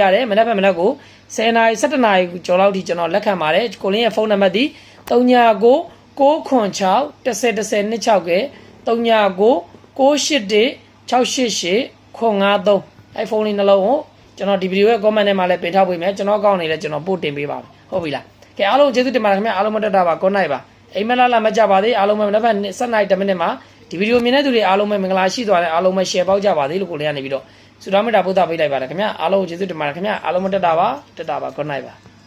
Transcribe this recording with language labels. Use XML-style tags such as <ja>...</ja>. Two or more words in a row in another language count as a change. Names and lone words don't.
<my>ရတယ်မနက်ဖြန်မနက်ကို10နာရီ17နာရီကျော်လောက်ထိကျွန်တော်လက်ခံပါတယ်ကိုလင်းရဲ့ဖုန်းနံပါတ်ဒီ39 996 101026ကဲ 39 981 688 953အဲ့ဖုန်းလေးနှလုံးကိုကျွန်တော်ဒီဗီဒီယိုရဲ့ comment ထဲမှာလည်းပင်ထားပေးမယ်ကျွန်တော်အကောင့်နေလည်းကျွန်တော်ပို့တင်ပေးပါမယ်ဟုတ်ပြီလားကဲအားလုံးကျေးဇူးတင်ပါတယ်ခင်ဗျအားလုံးမတက်တာပါ</my> <en>good night</en> <my>ပါအိမ်မလာမကြပါသေးအားလုံးပဲမနက်ဖြန်7နာရီ10မိနစ်မှာဒီဗီဒီယိုမြင်တဲ့သူတွေအားလုံးပဲမင်္ဂလာရှိသွားတယ်အားလုံးပဲ share ပေါက်ကြပါသေးလို့ကိုလည်းကနေပြီးတော့ဆုတောင်းမေတ္တာပို့သပေးလိုက်ပါတယ်ခင်ဗျအားလုံးကျေးဇူးတင်ပါတယ်ခင်ဗျအားလုံးမတက်တာပါ</my> <en>good night</en> <my>ပါ</my>